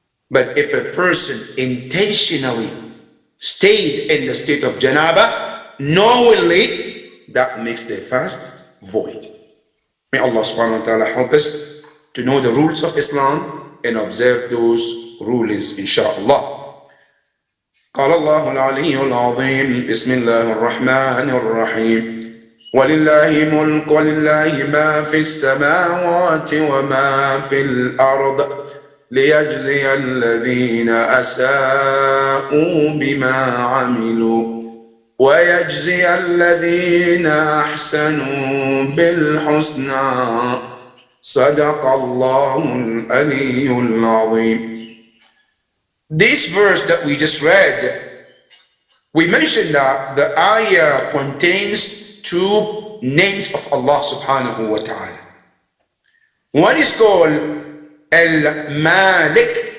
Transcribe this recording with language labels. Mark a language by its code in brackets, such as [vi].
[en] But if a person intentionally stayed in the state of janaba, knowingly, that makes their fast void. May Allah subhanahu wa ta'ala help us to know the rules of Islam and observe those rulings, inshallah. [ar] قال الله العلي العظيم بسم الله الرحمن الرحيم ولله ملك ولله ما في السماوات وما في الأرض ليجزي الذين أساءوا بما عملوا ويجزي الذين أحسنوا بالحسنى صدق الله العلي العظيم. [en] This verse that we just read, we mentioned that the ayah contains two names of Allah subhanahu wa ta'ala. One is called Al-Malik.